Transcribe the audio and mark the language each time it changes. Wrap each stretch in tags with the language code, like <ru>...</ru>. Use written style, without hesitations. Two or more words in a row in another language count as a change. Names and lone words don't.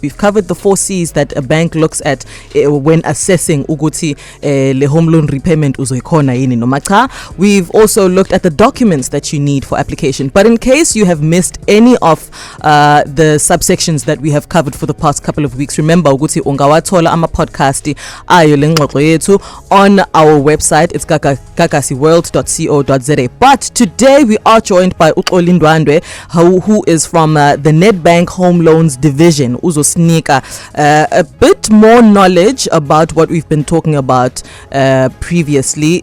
<en>We've covered the 4 C's that a bank looks at when assessing</en> <zu>Uguti le</zu> <en>home loan repayment uzoikhona. We've also looked at the documents that you need for application. But in case you have missed any of the subsections that we have covered for the past couple of weeks, remember</en> <zu>ukuthi ungawathola ama podcast ayo lengxoxo yethu</zu> <en>on our website. It's gagasiworld.co.za. But today we are joined by Xoli Ndwandwe, who is from the Nedbank Home Loans Division. Uzosnika a bit more knowledge about what we've been talking about previously.</en>